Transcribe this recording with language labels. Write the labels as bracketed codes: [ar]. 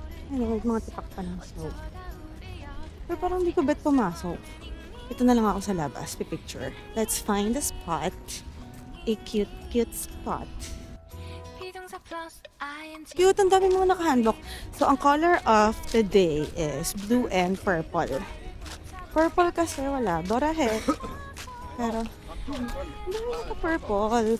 [tl] Anyway, mga tipak pa ng snow. Pero parang hindi ko bet pumasok. Ito na lang ako sa labas, picture. [en] Let's find a spot. A cute spot. [tl] Cute, ang dami mga nakahandlock. [en] So, ang color of the day is blue and purple. [tl] Purple kasi wala. Dorahe. Pero, ang dami naka-purple.